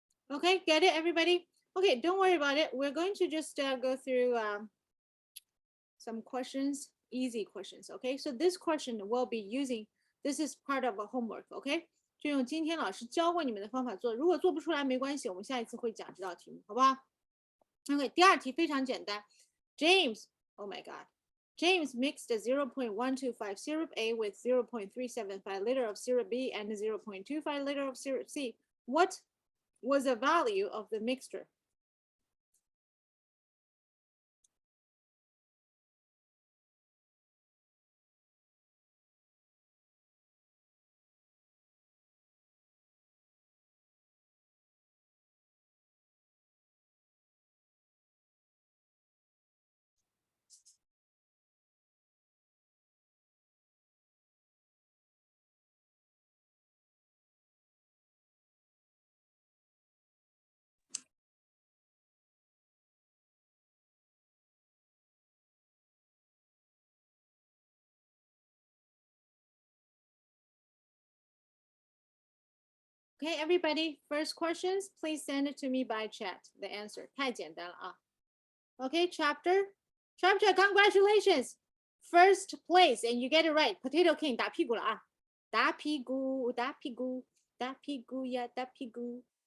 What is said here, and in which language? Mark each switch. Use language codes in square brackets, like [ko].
[en] Okay, get it, everybody? Okay, don't worry about it. We're going to just go through some questions, easy questions. Okay, so this question will be using, this is part of a homework. Okay, [zh] 就用今天老师教过你们的方法做，如果做不出来没关系，我们下一次会讲这道题目，好不好 [en] ？OK， [zh] 第二题非常简单 [en] ，James， Oh my God。James mixed a 0.125 syrup A with 0.375 liter of syrup B and 0.25 liter of syrup C. What was the value of the mixture? Okay, everybody, first questions, please send it to me by chat. The answer [zh] 太简单了啊。 [en] Okay, chapter, congratulations, first place, and you get it right. [zh] Potato King 打屁股了啊，打屁股，打屁股，打屁股呀，打屁股。